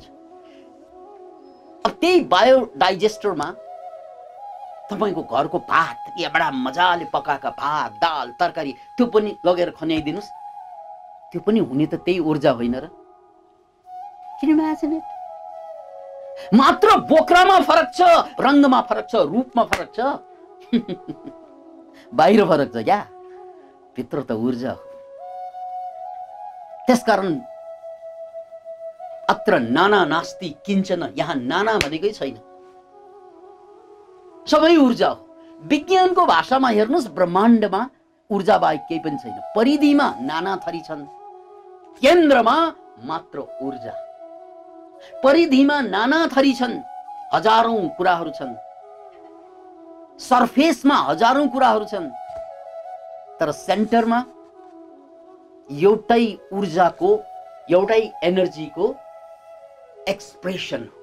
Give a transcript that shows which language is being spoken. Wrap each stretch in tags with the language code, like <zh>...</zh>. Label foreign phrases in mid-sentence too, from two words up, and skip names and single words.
<ne>अब त्यही बायोडाइजेस्टरमा तपाईको घरको भात, या बडा मजाले पकाएका भात, दाल, तरकारी, त्यो पनि लगेर खन्याइदिनुस्, त्यो पनि हुने त त्यही ऊर्जा होइन र?</ne> <en>किन imagine it?</en> <ne>मात्र बोक्रामा फरक छ, रंगमा फरक छ, रूपमा फरक छ, बाहिर फरक छ क्या, भित्र त ऊर्जा हो। त्यसकारण</ne> <sa>अत्र नाना नास्ति किञ्चन,</sa> <ne>यहाँ नाना भनेकै छैन, सबै ऊर्जा हो। विज्ञानको भाषामा हेर्नुस्, ब्रह्माण्डमा ऊर्जा बाहेक केही पनि छैन। परिधिमा नाना थरी छन्, केन्द्रमा मात्र ऊर्जा। परिधिमा नाना थरी छन्, हजारौं कुराहरू छन्, सरफेसमा हजारौं कुराहरू छन्, तर सेन्टरमा एउटै ऊर्जाको, एउटै</ne> <en>energyको expression</en> <ne>हो।</ne>